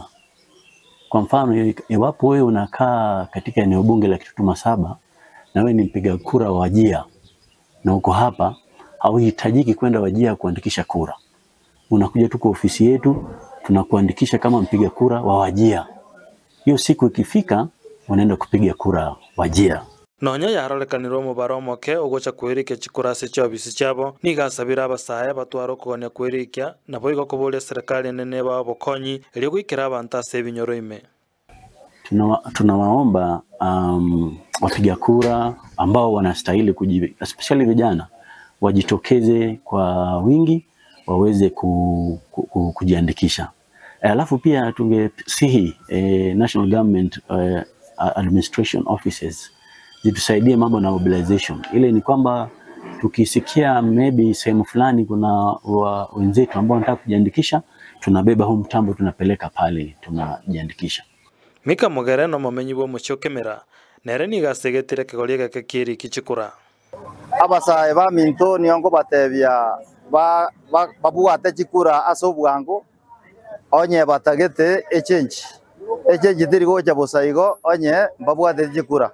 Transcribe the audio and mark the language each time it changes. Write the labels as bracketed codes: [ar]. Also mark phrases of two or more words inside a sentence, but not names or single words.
[sw] Kwa mfano iwapo wewe unakaa katika eneo bunge la Kitutu Masaba na wewe ni mpiga kura wa Wajia na uko hapa, hauhitajiki kwenda Wajia kuandikisha kura. Unakuja tu kwa ofisi yetu, tunakuandikisha kama mpiga kura wa Wajia. Hiyo siku ikifika unaenda kupiga kura Wajia. [guz] Nonya yarolekanirwo mubaro omoke ugocha kwirikia chikura ase chiobisi chiabo nigasabira abasae batwara okogonia kwirikia nabo igokoboria serikali nene babokonyi elio gwikera abantu ase ebinyoro ime. [sw] Tunawaomba wapiga kura ambao wanastahili especially vijana wajitokeze kwa wingi waweze kujiandikisha. Alafu pia tungesihi [en] national government administration offices [sw] zitusaidie mambo na mobilization. Ile ni kwamba tukisikia maybe sehemu fulani kuna wenzetu ambao wanataka kujiandikisha, tunabeba huu mtambo tunapeleka pale tunajiandikisha. [guz] Mika Mugereno momenyi bo muchokemera nere nigasegetire kigoria gake kiri kichikura. Abasae ba minto niongo batebia babuate chikura asobwango onye batagete echange tiri gocha bosaigo onye babuate chikura